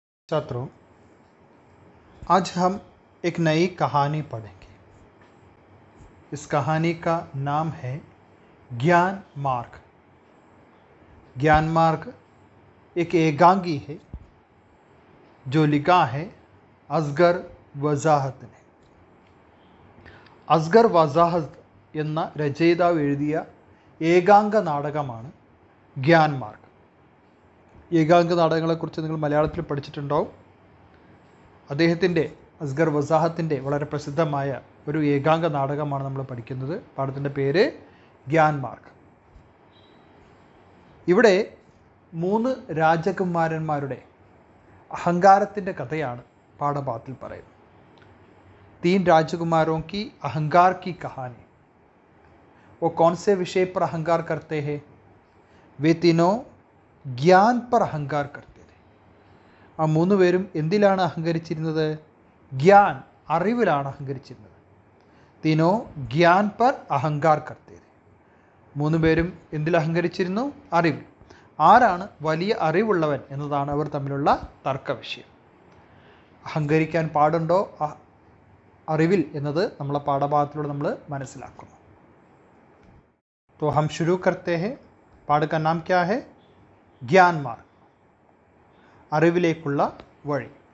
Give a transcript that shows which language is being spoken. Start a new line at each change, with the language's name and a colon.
Hindi: छात्रों, आज हम एक नई कहानी पढ़ेंगे। इस कहानी का नाम है ज्ञान मार्ग। ज्ञान मार्ग एक एकांगी है जो लिखा है असगर वजाहत ने।
Malayalam: അസ്ഗർ വസാഹത്ത് എന്ന രചയിതാവ് എഴുതിയ ഏകാംഗ നാടകമാണ് ഗ്യാൻ മാർഗ്. ഏകാംഗ നാടകങ്ങളെക്കുറിച്ച് നിങ്ങൾ മലയാളത്തിൽ പഠിച്ചിട്ടുണ്ടാവും. അദ്ദേഹത്തിൻ്റെ അസ്ഗർ വസാഹത്തിൻ്റെ വളരെ പ്രസിദ്ധമായ ഒരു ഏകാംഗ നാടകമാണ് നമ്മൾ പഠിക്കുന്നത്. പാഠത്തിൻ്റെ പേര് ഗ്യാൻ മാർഗ്. ഇവിടെ 3 രാജകുമാരന്മാരുടെ അഹങ്കാരത്തിൻ്റെ കഥയാണ് പാഠഭാഗത്തിൽ പറയുന്നത്.
Hindi: 3 राजकुमारों की अहंकार की कहानी. वो कौन से विषय पर अहंकार करते हैं? वे तीनों ज्ञान पर अहंकार करते थे.
Malayalam: ആ 3 പേരും എന്തിലാണ് അഹങ്കരിച്ചിരുന്നത്? ജ്ഞാൻ, അറിവിലാണ് അഹങ്കരിച്ചിരുന്നത്.
Hindi: तीनों ज्ञान पर अहंकार करते थे.
Malayalam: 3 പേരും എന്തിൽ അഹങ്കരിച്ചിരുന്നു? അറിവിൽ. ആരാണ് വലിയ അറിവുള്ളവൻ എന്നതാണ് അവർ തമ്മിലുള്ള തർക്ക വിഷയം. അഹങ്കരിക്കാൻ പാടുണ്ടോ അറിവിൽ എന്നത് നമ്മളെ പാഠഭാഗത്തിലൂടെ നമ്മൾ മനസ്സിലാക്കുന്നു.
Hindi: तो हम शुरू करते हैं. पाठ का नाम क्या है? ज्ञान मार्ग,
Malayalam: അറിവിലേക്കുള്ള വഴി.